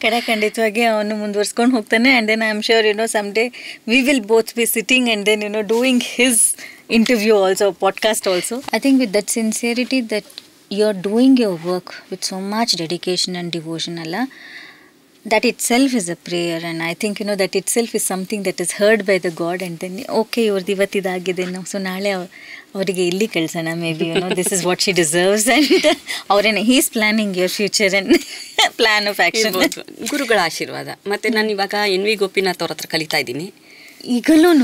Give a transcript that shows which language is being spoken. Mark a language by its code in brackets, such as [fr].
[kn] ಖಂಡಿತವಾಗಿ ಅವನು ಮುಂದುವರ್ಸ್ಕೊಂಡು ಹೋಗ್ತಾನೆ. [en] And then I am sure some day we will both be sitting and then doing his interview also, podcast also. I think with that sincerity that you're doing your work with so much dedication and devotion, Allah, that itself is a prayer. And I think that itself is something that is heard by the God. And then okay, [kn] ಇವ್ರದ್ದು ಇವತ್ತಿದಾಗಿದೆ, [en] so [kn] ನಾಳೆ ಅವರಿಗೆ ಇಲ್ಲಿ ಕಳ್ಸೋಣ, [en] Maybe this is what she deserves. And ಅವರೇನೆ he is planning your future and plan of action. [kn] ಗುರುಗಳ ಆಶೀರ್ವಾದ. ಮತ್ತು ನಾನು ಇವಾಗ NV Gopinath ಅವ್ರ ಹತ್ರ ಕಲಿತಾ ಇದ್ದೀನಿ ಈಗಲೂ.